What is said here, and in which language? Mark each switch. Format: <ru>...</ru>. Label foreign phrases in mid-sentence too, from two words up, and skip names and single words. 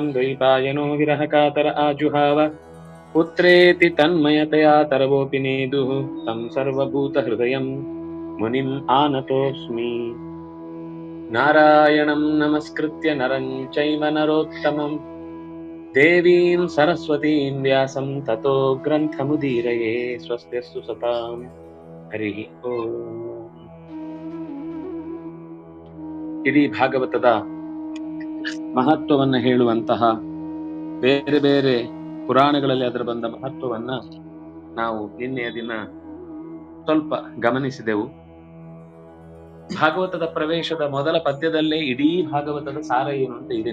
<sa>द्वैपायनो विरहकातर आजुहाव पुत्रेति तन्मयतया तरवोऽपि नेदुः तं सर्वभूतहृदयं मुनिम् आनतोऽस्मि नारायणं नमस्कृत्य नरं चैव नरोत्तमं देवीं सरस्वतीं व्यासं ततो ग्रन्थमुदीरये स्वस्त्यस्तु सतां हरिः ಓಂ.</sa> <kn>ಇಡೀ ಭಾಗವತದ ಮಹತ್ವವನ್ನು ಹೇಳುವಂತಹ ಬೇರೆ ಬೇರೆ ಪುರಾಣಗಳಲ್ಲಿ ಅದರ ಬಂದ ಮಹತ್ವವನ್ನ ನಾವು ನಿನ್ನೆಯ ದಿನ ಸ್ವಲ್ಪ ಗಮನಿಸಿದೆವು. ಭಾಗವತದ ಪ್ರವೇಶದ ಮೊದಲ ಪದ್ಯದಲ್ಲೇ ಇಡೀ ಭಾಗವತದ ಸಾರ ಏನು ಅಂತ ಇದೆ.</kn>